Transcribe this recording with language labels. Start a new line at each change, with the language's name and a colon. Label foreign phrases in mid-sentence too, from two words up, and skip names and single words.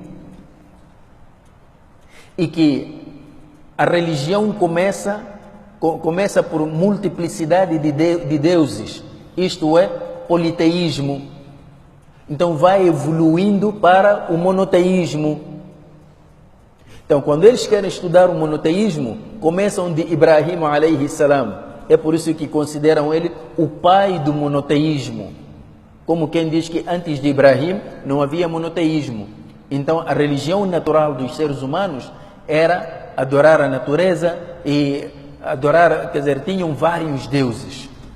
Portuguese: E que a religião começa começa por multiplicidade de deuses, isto é, politeísmo. Então vai evoluindo para o monoteísmo. Então, quando eles querem estudar o monoteísmo, começam de Ibrahim
Arabic: عليه السلام.
Portuguese: É por isso que consideram ele o pai do monoteísmo. Como quem diz que antes de Ibrahim não havia monoteísmo. Então, a religião natural dos seres humanos era adorar a natureza e adorar, quer dizer, tinham vários deuses.